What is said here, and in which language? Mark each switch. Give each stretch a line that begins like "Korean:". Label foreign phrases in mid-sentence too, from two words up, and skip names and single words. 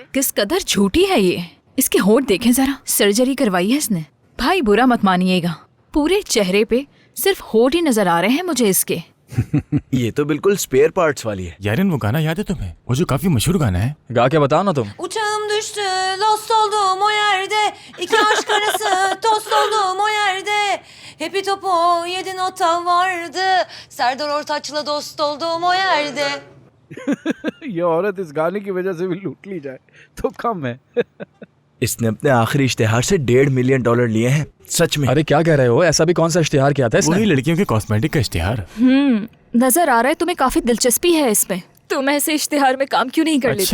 Urdu: کس قدر جھوٹی ہے یہ. اس کے ہونٹ دیکھیں ذرا، سرجری کروائی ہے اس نے۔ بھائی برا مت مانیے گا، پورے چہرے پہ صرف ہونٹ ہی نظر آ رہے ہیں مجھے اس کے. یہ تو بالکل
English: spare parts
Urdu: والی ہے. یارین وہ گانا یاد ہے تمہیں? وہ جو کافی مشہور گانا ہے. گا کے بتاؤ نا تم.
Turkish: Uçağım düştü, lost oldum o yerde. İki aşk arası, tost oldum o yerde. Hepi topu 7 nota vardı. Serdar Ortaç'la dost oldum o yerde.
Urdu: یہ عورت اس گانے کی وجہ سے بھی لوٹ لی جائے تو کم ہے. اس نے اپنے آخری اشتہار سے $1.5 ملین لیے ہیں. سچ میں? ارے کیا کہہ رہے ہو? ایسا بھی کون سا اشتہار کیا تھا اس نے? وہی لڑکیوں کے کاسمیٹک کا اشتہار. نظر آ رہا ہے تمہیں کافی دلچسپی ہے اس میں۔ تم ایسے اشتہار میں کام کیوں نہیں کر لیتے?